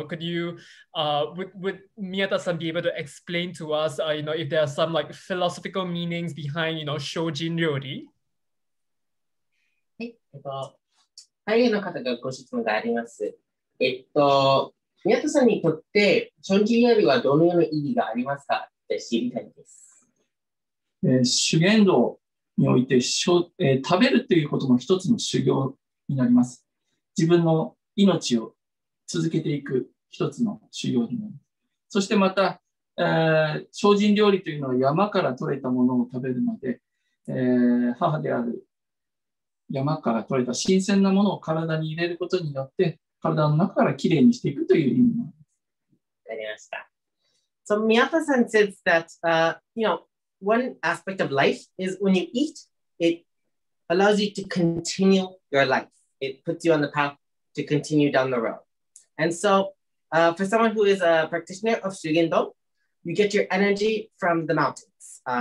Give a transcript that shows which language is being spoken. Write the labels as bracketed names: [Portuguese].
[English] Could you, would Miyata-san be able to explain to us, if there are some like philosophical meanings behind, Shojin Ryori? [Japanese] はい、の方がご質問があります。宮田さんにとってションジン料理はどのような意義がありますかって知りたいです。修験道において食べるということも一つの修行になります。自分の命を続けていく一つの修行になります。そしてまた、精進料理というのは山から取れたものを食べるので、母である山から取れた新鮮なものを体に入れることによって、体の中からきれいにしていくという意味もあります。わかりました。 [English] So Miyata-san says that, one aspect of life is when you eat, it allows you to continue your life. It puts you on the path to continue down the road. And so for someone who is a practitioner of Shugendo, you get your energy from the mountains.